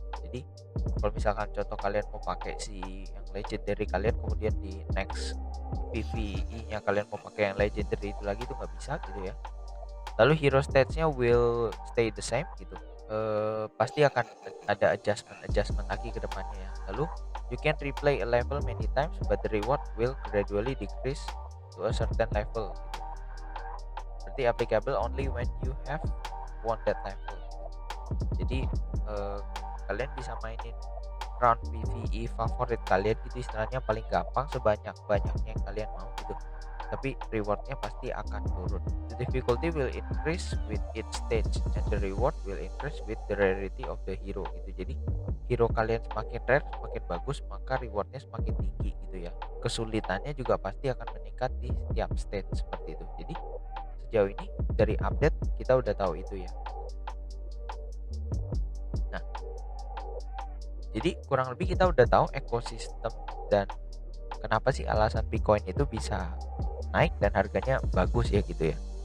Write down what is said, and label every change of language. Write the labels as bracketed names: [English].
[Indonesian] Jadi kalau misalkan contoh kalian mau pakai si yang legendary kalian, kemudian di next PvE nya kalian mau pakai yang legendary itu lagi, itu nggak bisa gitu ya. Lalu hero stats-nya [English] will stay the same [Indonesian] gitu. Pasti akan ada adjustment lagi ke depannya ya. Lalu [English] you can replay a level many times but the reward will gradually decrease to a certain level [Indonesian] gitu. Berarti [English] applicable only when you have won that level. [Indonesian] Jadi kalian bisa mainin round PvE favorit kalian gitu, istilahnya paling gampang sebanyak-banyaknya yang kalian mau gitu. Tapi rewardnya pasti akan turun. [English] The difficulty will increase with each stage and the reward will increase with the rarity of the hero [Indonesian] gitu. Jadi hero kalian semakin rare, semakin bagus, maka rewardnya semakin tinggi gitu ya. Kesulitannya juga pasti akan meningkat di setiap stage seperti itu. Jadi sejauh ini dari update kita udah tahu itu ya. Nah, jadi kurang lebih kita udah tahu ekosistem dan kenapa sih alasan Bitcoin itu bisa naik dan harganya bagus ya gitu ya.